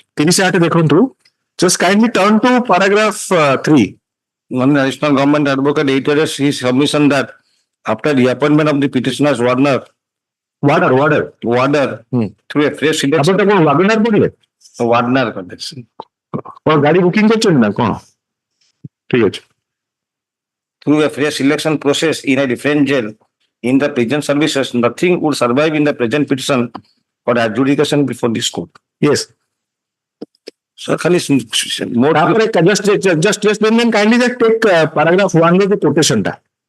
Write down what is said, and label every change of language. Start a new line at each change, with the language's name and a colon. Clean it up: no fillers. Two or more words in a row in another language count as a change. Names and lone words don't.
English: 38 देखो just kindly turn to paragraph 3. One additional government advocate reiterates his submission that after the appointment of the petitioner's warder through a fresh selection. Warner context.
Maithili: गाड़ी बुकिंग करछन ना कोन ठीक अछि
English: Through a fresh selection process in a different jail in the prison services, nothing would survive in the present petition for adjudication before this court. yes So, kindly just kindly take paragraph 1 with the quotation ta